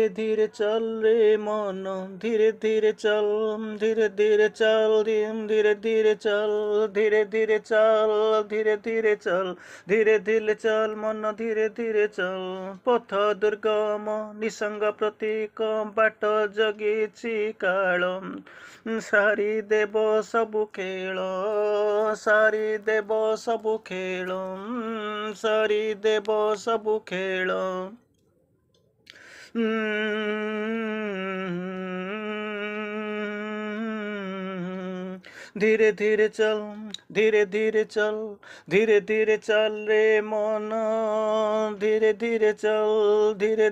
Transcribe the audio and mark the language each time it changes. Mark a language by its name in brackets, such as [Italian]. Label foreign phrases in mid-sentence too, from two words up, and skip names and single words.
[Odia] ଧୀରେ ଚାଲ ରେ ମନ ଧୀରେ ଧୀରେ ଚାଲ ଧୀରେ ଧୀରେ ଚାଲ ଧୀରେ ଧୀରେ ଚାଲ ଧୀରେ ଧୀରେ ଚାଲ ଧୀରେ ଧୀରେ ଚାଲ ଧୀରେ ଧୀରେ ଚାଲ ମନ ଧୀରେ ଧୀରେ ଚାଲ ପଥ ଦୁର୍ଗମ ନିସଙ୍ଗ ପ୍ରତୀକ ବାଟ ଜଗିଛି କାଳ ସାରି ଦେବ ସବୁ ଖେଳ ସାରି ଦେବ ସବୁ ଖେଳ ସାରି ଦେବ ସବୁ ଖେଳ [Hindi] धीरे धीरे चल धीरे धीरे चल धीरे धीरे चल रे मन धीरे धीरे चल धीरे